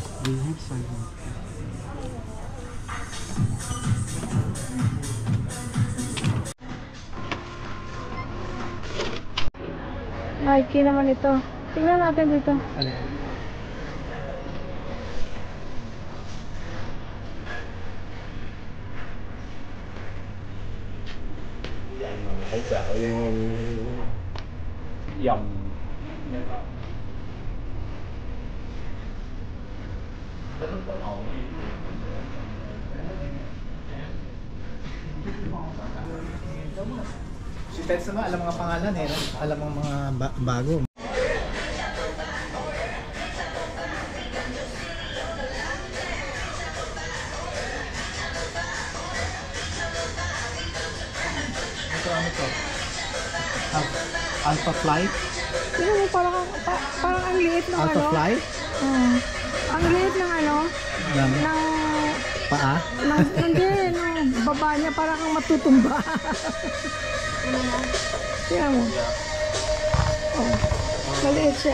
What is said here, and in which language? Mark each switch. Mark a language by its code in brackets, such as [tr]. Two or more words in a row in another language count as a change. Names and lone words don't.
[en] we have sidewalk. [tl] Nike naman ito. Tingnan natin dito. Alin? Hỗ trợ dòng Si Teds naman, alam mga pangalan eh. No? Alam ang mga bago. Ano to? Alpha Fly? Tingnan mo, parang ang liit ng Alpha ano. Fly? Ang liit ng ano. Ng Ng paa? hindi, ng baba niya parang kang matutumba. Tingnan mo. Oh, maliit siya.